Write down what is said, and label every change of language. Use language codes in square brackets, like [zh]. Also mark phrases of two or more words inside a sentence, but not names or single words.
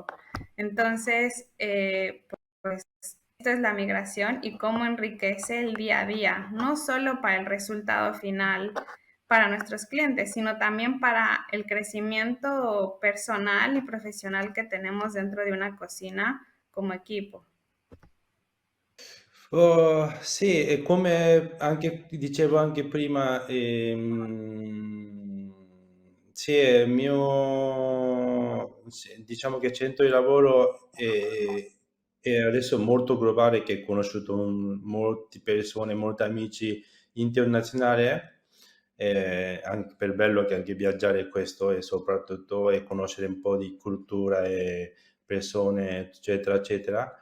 [es] Entonces, pues esto es la migración y cómo enriquece el día a día, no solo para el resultado final para nuestros clientes, sino también para el crecimiento personal y profesional que tenemos dentro de una cocina como equipo. [it] Oh, sì, e come anche dicevo anche prima, sì, sì, diciamo che centro di lavoro è adesso molto globale, che ho conosciuto molte persone, molti amici internazionali, anche per bello che anche viaggiare è questo e soprattutto e conoscere un po' di cultura e persone, eccetera, eccetera.